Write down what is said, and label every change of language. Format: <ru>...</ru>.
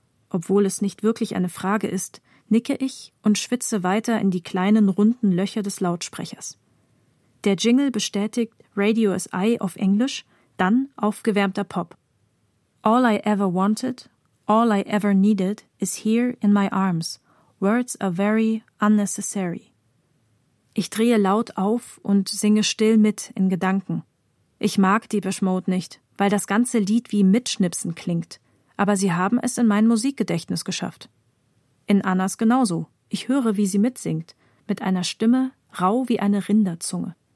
<de>Obwohl es nicht wirklich eine Frage ist, nicke ich und schwitze weiter in die kleinen, runden Löcher des Lautsprechers. Der Jingle bestätigt Radio SI auf Englisch, dann aufgewärmter Pop.</de> <en>All I ever wanted, all I ever needed is here in my arms. Words are very unnecessary.</en> <de>Ich drehe laut auf und singe still mit in Gedanken. Ich mag Depeche Mode nicht, weil das ganze Lied wie Mitschnipsen klingt. Aber sie haben es in mein Musikgedächtnis geschafft. In Annas genauso. Ich höre, wie sie mitsingt, mit einer Stimme rau wie eine Rinderzunge.</de>